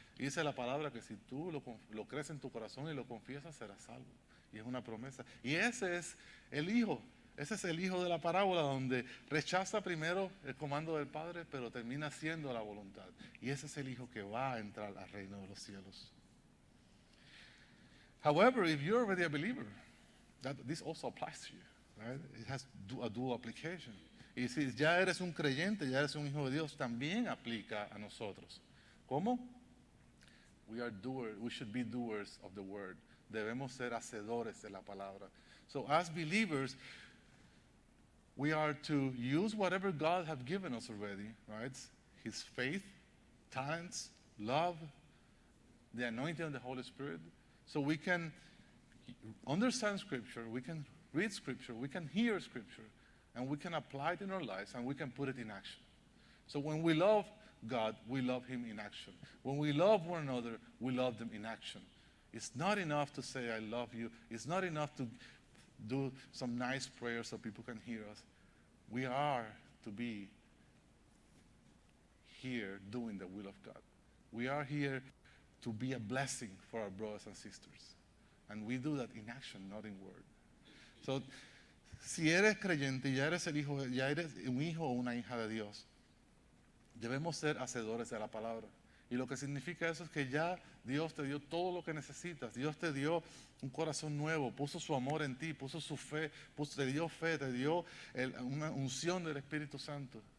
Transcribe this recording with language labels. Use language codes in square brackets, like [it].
[es] Y dice la palabra que si tú lo crees en tu corazón y lo confiesas, serás salvo. Y es una promesa. Y ese es el Hijo. Ese es el hijo de la parábola, donde rechaza primero el comando del Padre, pero termina haciendo la voluntad. Y ese es el hijo que va a entrar al reino de los cielos. [en] However, if you're already a believer, this also applies to you, right? It has a dual application. [es] Y si ya eres un creyente, ya eres un hijo de Dios, también aplica a nosotros. ¿Cómo? [en] We should be doers of the word. [es] Debemos ser hacedores de la palabra. [en] So as believers, we are to use whatever God has given us already, right? His faith, talents, love, the anointing of the Holy Spirit. So we can understand Scripture, we can read Scripture, we can hear Scripture, and we can apply it in our lives, and we can put it in action. So when we love God, we love Him in action. When we love one another, we love them in action. It's not enough to say, I love you. It's not enough to do some nice prayers so people can hear us. We are to be here doing the will of God. We are here to be a blessing for our brothers and sisters. And we do that in action, not in word. [es] So, si eres creyente, ya eres un hijo o una hija de Dios, debemos ser hacedores de la palabra. Y lo que significa eso es que ya Dios te dio todo lo que necesitas. Dios te dio un corazón nuevo, puso su amor en ti, puso su fe, te dio una unción del Espíritu Santo.